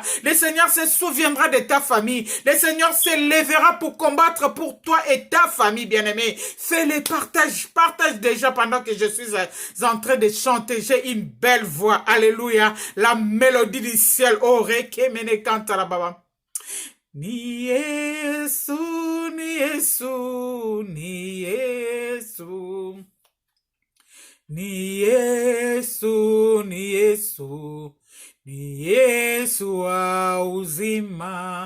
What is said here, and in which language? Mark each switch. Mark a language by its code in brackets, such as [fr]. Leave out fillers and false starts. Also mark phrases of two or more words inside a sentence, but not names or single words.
[fr] Le Seigneur se souviendra de ta famille. Le Seigneur se lèvera pour combattre pour toi et ta famille, bien-aimé. Fais-les partage déjà pendant que je suis en train de chanter. J'ai une belle voix. Alléluia. La mélodie du ciel. Oh, rekemene kanta la baba. [sw] Ni Yesu, ni Yesu, ni Yesu. Ni Yesu, ni Yesu. Ni Yesu wa uzima.